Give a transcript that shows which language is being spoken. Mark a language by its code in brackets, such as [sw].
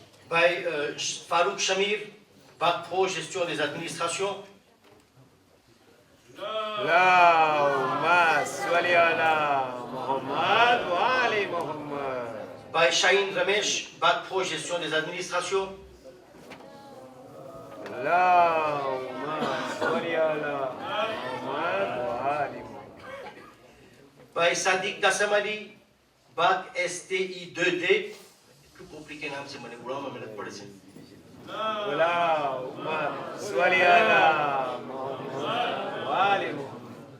[gu] ભાઈ Farooq શમીર bac pro gestion des administrations. [ar] اللهم صل على محمد وآل محمد. [gu] ભાઈ શાહીન Ramesh bac pro gestion des administrations. [ar] اللهم صل على محمد وآل محمد. [gu] ભાઈ સાદિક Kasam Ali bac STI 2D. એટલું complicate નામ છે મને બોલવામાં મહેનત પડે છે. [ar] اللهم صل على محمد وآل محمد.